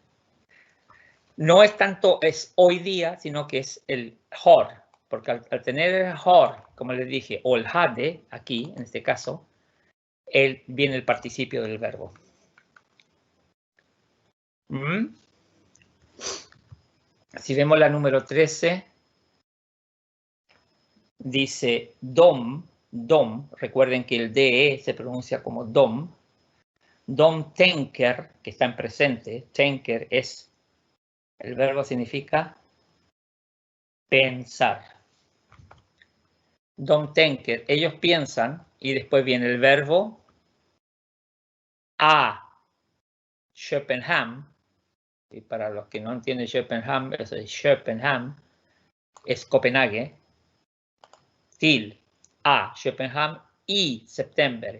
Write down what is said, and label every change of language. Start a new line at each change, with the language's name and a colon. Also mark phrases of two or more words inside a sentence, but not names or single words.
Spanish: No es tanto es hoy día, sino que es el har, porque al tener el har, como les dije, o el hade, aquí, en este caso, viene el participio del verbo. Si vemos la número 13, dice dom, recuerden que el DE se pronuncia como dom.
Swedish: Dom tänker,
Spanish: que está en presente, tänker es, el verbo significa pensar.
Swedish: Dom tänker,
Spanish: ellos piensan, y después viene el verbo a Köpenhamn, y para los que no entienden Köpenhamn, eso es Köpenhamn, es Copenhague, til a Köpenhamn y septiembre.